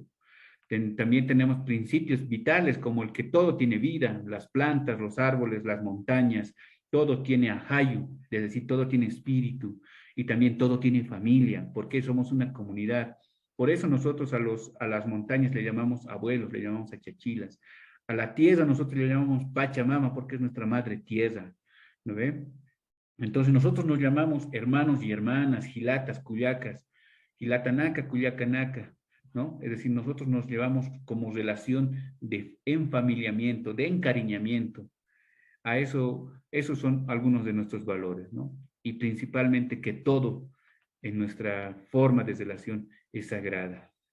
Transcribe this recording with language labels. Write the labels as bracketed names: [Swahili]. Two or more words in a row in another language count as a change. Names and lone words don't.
[Spanish] También tenemos principios vitales como el que todo tiene vida, las plantas, los árboles, las montañas, todo tiene ahayu, es decir, todo tiene espíritu, y también todo tiene familia, porque somos una comunidad. Por eso nosotros a las montañas le llamamos abuelos, le llamamos achachilas. A la tierra nosotros le llamamos Pachamama porque es nuestra madre tierra, ¿no ve? Entonces nosotros nos llamamos hermanos y hermanas, [Aymara] gilatas, cuyacas, gilatanaca, cuyacanaca, [Spanish] ¿no? Es decir, nosotros nos llevamos como relación de enfamiliamiento, de encariñamiento. A eso, esos son algunos de nuestros valores, ¿no? Y principalmente que todo en nuestra forma de relación es sagrada.